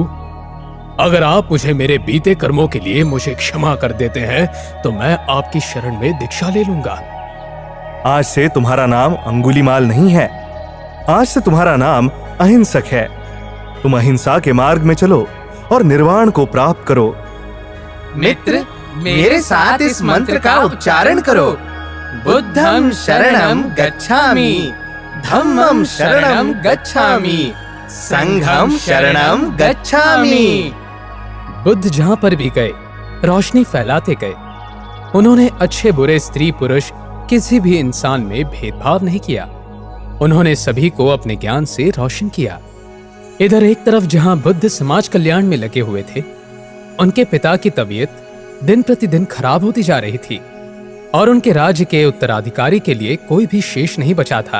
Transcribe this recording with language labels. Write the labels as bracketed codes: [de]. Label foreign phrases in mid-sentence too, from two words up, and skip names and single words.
[hi] अगर आप मुझे मेरे बीते कर्मों के लिए मुझे क्षमा कर देते हैं तो मैं आपकी शरण में दीक्षा ले लूंगा। आज से तुम्हारा नाम अंगुलीमाल नहीं है, आज से तुम्हारा नाम अहिंसक है। तुम अहिंसा के मार्ग में चलो और निर्वाण को प्राप्त करो। मित्र, मेरे साथ इस मंत्र का उच्चारण करो। [pi] बुद्धं शरणं गच्छामि, धम्मं शरणं गच्छामि, संघं शरणं गच्छामि। [hi] बुद्ध जहां पर भी गए रोशनी फैलाते गए। उन्होंने अच्छे बुरे स्त्री पुरुष किसी भी इंसान में भेदभाव नहीं किया। उन्होंने सभी को अपने ज्ञान से रोशन किया। इधर एक तरफ जहां बुद्ध समाज कल्याण में लगे हुए थे, उनके पिता की तबीयत दिन प्रतिदिन खराब होती जा रही थी और उनके राज्य के उत्तराधिकारी के लिए कोई भी शेष नहीं बचा था।